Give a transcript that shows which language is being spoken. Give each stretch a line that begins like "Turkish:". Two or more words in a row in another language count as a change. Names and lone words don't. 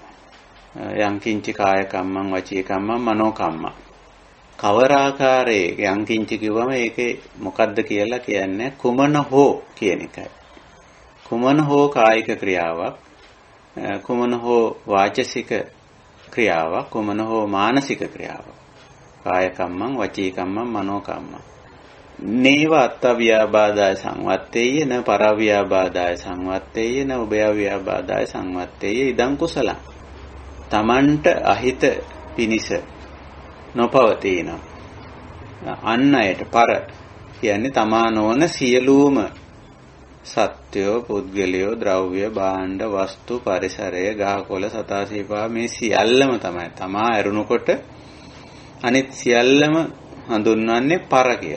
Pali: යංකින්චි කාය කම්මං, වචී කම්මං, මනෝ කම්මං.
Sinhala: කවර ආකාරයේ යංකින්චි කිව්වම ඒකේ මොකද්ද කියලා කියන්නේ කුමන හෝ කියන එකයි. කුමන හෝ කායික ක්‍රියාවක්, කුමන හෝ වාචසික ක්‍රියාවක්, කුමන හෝ මානසික ක්‍රියාවක්.
Pali: කාය කම්මං, වචී කම්මං, මනෝ කම්මං. නේව අත්තව්‍යාබාදාය සංවත්තේය න පරව්‍යාබාදාය සංවත්තේය න උභයව්‍යාබාදාය සංවත්තේය ඉදං කුසලං.
Sinhala: තමන්ට අහිත පිනිස නොපවතින අන් අයට පර කියන්නේ තමා නොවන සියලුම සත්‍යෝ, පුද්ගලයෝ, ද්‍රව්‍ය, භාණ්ඩ, වස්තු, පරිසරය, ගහකොළ, සතා සිව්පා මේ සියල්ලම තමයි තමා ඇරුණකොට අනිත් සියල්ලම හඳුන්වන්නේ පර කියලා.